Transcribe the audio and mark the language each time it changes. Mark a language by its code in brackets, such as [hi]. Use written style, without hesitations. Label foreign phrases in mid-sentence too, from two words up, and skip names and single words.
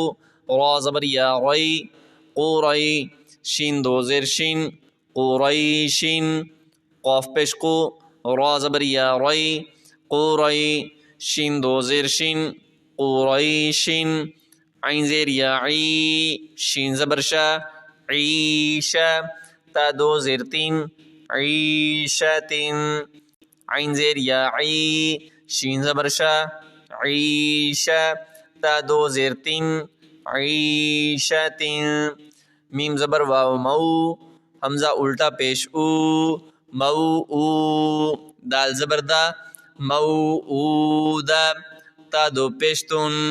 [ur] را زبر یا ری، قوری، شین دو زیر شین، قریشن، قاف پیش قو، را زبر یا ری، قوری، شین دو زیر شین، قریشن، عین زیر یا عی، شین زبر شا، عیشا، تا دو زیر تین، عیشتن، عین زیر یا عی، شین زبر شا، عیشا، تا دو زیر تین، عیشۃ میم زبر واو مو حمزہ الٹا پیش او مو او دال زبر دا موعودہ تا دو پیشتن